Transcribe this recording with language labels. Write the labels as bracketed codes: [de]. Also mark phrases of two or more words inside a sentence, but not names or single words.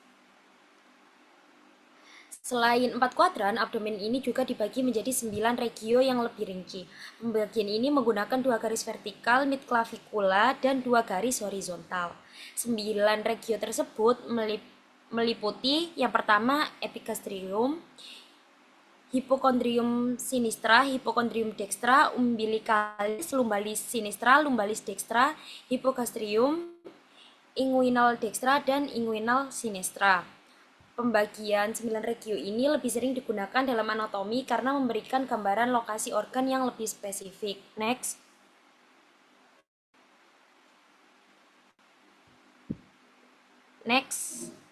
[id] Selain 4 kuadran, abdomen ini juga dibagi menjadi 9 regio yang lebih rinci. Pembagian ini menggunakan dua garis vertikal mid clavicula dan dua garis horizontal. 9 regio tersebut meliputi yang pertama epigastrium, [la] Hypochondrium sinistra, Hypochondrium dextra, [id] umbilicalis, [la] lumbalis sinistra, lumbalis dextra, [id] Hypogastrium, [la] inguinal dextra, [id] dan [la] inguinal sinistra. [id] Pembagian 9 regio ini lebih sering digunakan dalam anatomi karena memberikan gambaran lokasi organ yang lebih spesifik. [en] Next. Next.